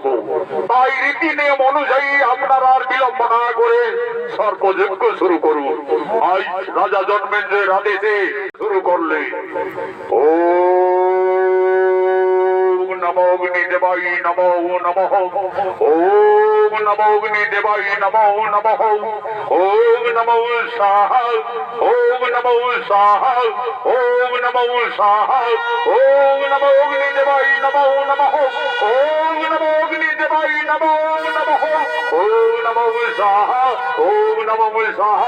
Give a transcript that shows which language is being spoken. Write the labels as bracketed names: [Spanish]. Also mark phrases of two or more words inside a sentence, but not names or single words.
[Bangla] তাই রীতি নিয়ম অনুযায়ী আপনারা আর বিলম্ব না করে সর্পযজ্ঞ শুরু করুন। আজ রাজা জন্মেঞ্জয়ের আদেশে শুরু করলে ও [Sanskrit] দেবাই নমো নমঃ ওম নমো অগ্নি দেবাই নমো নমঃ ওম নমো স্বাহা ওম নমো স্বাহা ওম নমো স্বাহা ওম নমো অগ্নি দেবাই নমো নমঃ ওম নমো অগ্নি দেবাই নমো নমঃ ওম নমো স্বাহা ওম নমো স্বাহা।